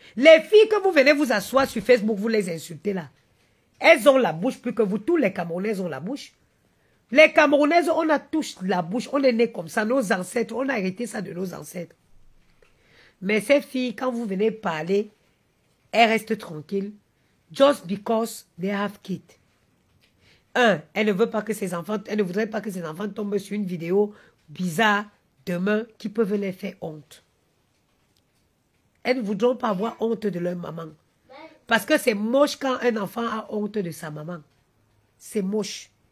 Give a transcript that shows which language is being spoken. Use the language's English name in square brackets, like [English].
[French] Les filles que vous venez vous asseoir sur Facebook, vous les insultez là. Elles ont la bouche plus que vous. Tous les Camerounaises ont la bouche. Les Camerounaises, on a tous la bouche. On est nés comme ça. Nos ancêtres, on a hérité ça de nos ancêtres. Mais ces filles, quand vous venez parler, elles restent tranquilles. [English] Just because they have kids. [French] Elle ne veut pas que ses enfants, elle ne voudrait pas que ses enfants tombent sur une vidéo bizarre demain qui peuvent les faire honte. Elles ne voudront pas avoir honte de leur maman. Parce que c'est moche quand un enfant a honte de sa maman. C'est moche.